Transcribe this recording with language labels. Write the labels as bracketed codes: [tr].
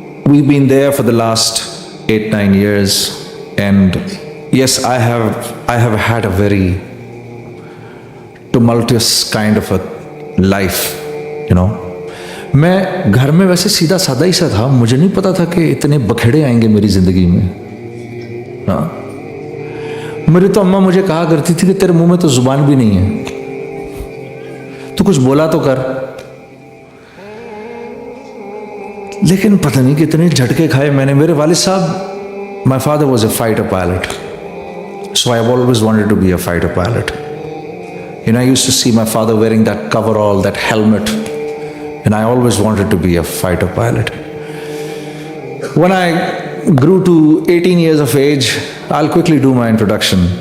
[en] We've been there for the last 8-9 years, and yes, I have had a very tumultuous kind of a life, you know. [ur] میں گھر میں ویسے سیدھا سادہ ہی سا تھا, مجھے نہیں پتا تھا کہ اتنے بکھیڑے آئیں گے میری زندگی میں. ہاں, میری تو اماں مجھے کہا کرتی تھی کہ تیرے منہ میں تو زبان بھی نہیں ہے, تو کچھ بولا تو کر. لیکن پتہ نہیں کتنے جھٹکے کھائے میں نے. میرے والد صاحب, [en] my father was a fighter pilot, so I always wanted to be a fighter pilot. You know, I used to see my father wearing that coverall, that helmet, and I always wanted to be a fighter pilot. When I grew to 18 years of age, I'll quickly do my introduction.